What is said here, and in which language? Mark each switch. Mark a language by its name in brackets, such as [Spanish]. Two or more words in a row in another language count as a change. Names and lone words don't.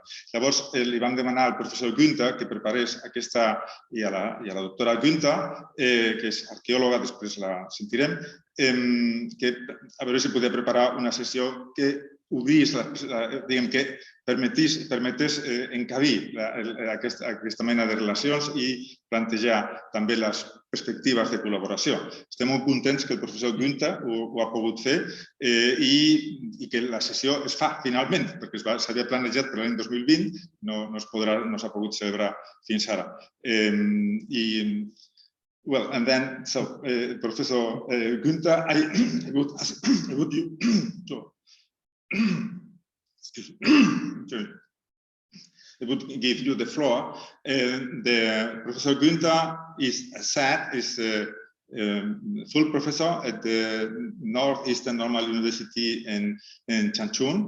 [Catalan] Llavors, li vam demanar al professor Günther que preparés aquesta, i a la doctora Günther, que és arqueòloga, després la sentirem, a veure si podia preparar una sessió que obrís, diguem que permetés encabir aquesta mena de relacions i plantejar també les perspectives de col·laboració. Estem molt contents que el professor Günther ho ha pogut fer i que la sessió es fa finalment, perquè s'havia planejat per l'any 2020, no s'ha pogut celebrar fins ara. [English] Well, and then, so, Professor Günther, I would give you the floor. The Professor Günther is full professor at the Northeastern Normal University in Changchun.